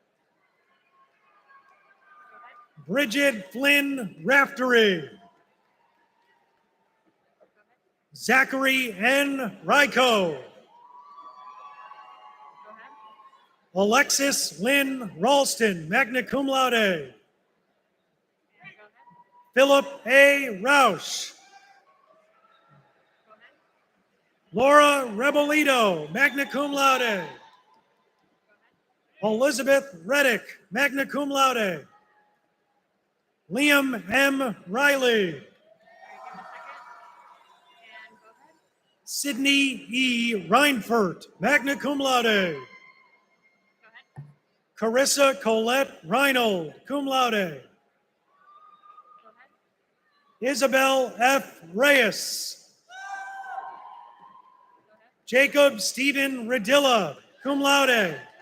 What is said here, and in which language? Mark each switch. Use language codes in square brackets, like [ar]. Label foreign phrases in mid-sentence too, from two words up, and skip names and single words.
[en] Bridget Flynn Raftery. Zachary N. Ryko. Alexis Lynn Ralston, [la] magna cum laude. [en] Philip A. Roush. Laura Rebolito, [la] magna cum laude. [en] Elizabeth Reddick, [la] magna cum laude. [en] Liam M. Riley. Sydney E. Reinfurt, [la] magna cum laude. [en] Carissa Colette Reinold, [la] cum laude. [en] Isabel F. Reyes. Jacob Stephen Radilla, [la] cum laude.